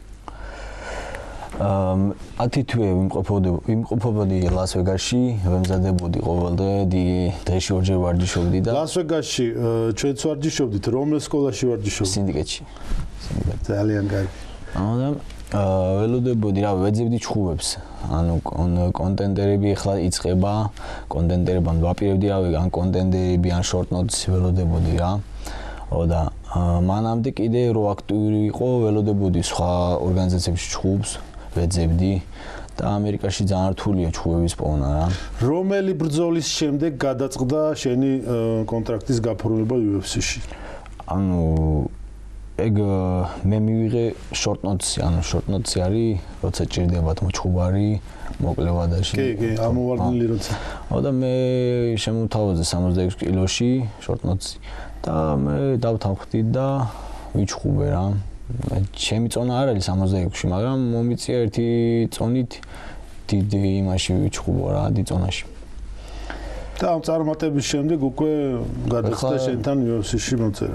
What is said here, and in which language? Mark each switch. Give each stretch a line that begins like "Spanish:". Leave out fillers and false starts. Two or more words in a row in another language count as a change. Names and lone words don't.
Georgian: 10 თვე ვიმყოფობოდი ლას-ვეგასში, ვემზადებოდი ყოველდღე, დღეში ორჯერ ვარჯიშობდი და ლას-ვეგასში ჩვენც ვარჯიშობდით, რომელ სკოლაში ვარჯიშობდით? სინდიკეტში. ძალიან კარგი. ველოდებოდი, რა, ვეძებდი ჩხუბებს. ანუ კონტენტერები ახლა იწყება, კონტენტერებთან ვაპირებდი, ან კონტენტერები, ან
English: short notes
Georgian: ველოდებოდი რა. და მანამდე კიდე რო აქტიური იყო, ველოდებოდი სხვა ორგანიზაციებში ჩხუბს, ვეძებდი და ამერიკაში ძალიან რთულია ჩხუბების პოვნა რა. რომელი ბრძოლის შემდეგ გადაწყდა შენი კონტრაქტის გაფორმება UFC-ში? ანუ ეგ მე მივიღე
English: short notes-ი,
Georgian: ანუ
English: short notes-ი
Georgian: არის, როცა ჭირდებათ მოჩხუბარი, მოკლევადაში. კი, ამოვარდნილი როცა. და მე შემოვთავაზე 66 კილოში
English: short notes-ი.
Georgian: და მე დავთანხმდი და ვიჩხუბე რა. ჩემი წონა არ არის 66-ში, მაგრამ მომიწია ერთი წონით დიდი იმაში ვიჩხუბო რა, დიდი წონაში. და ამ წარმატების შემდეგ უკვე გადაწყდა შენთან UFC-ში მოწერა.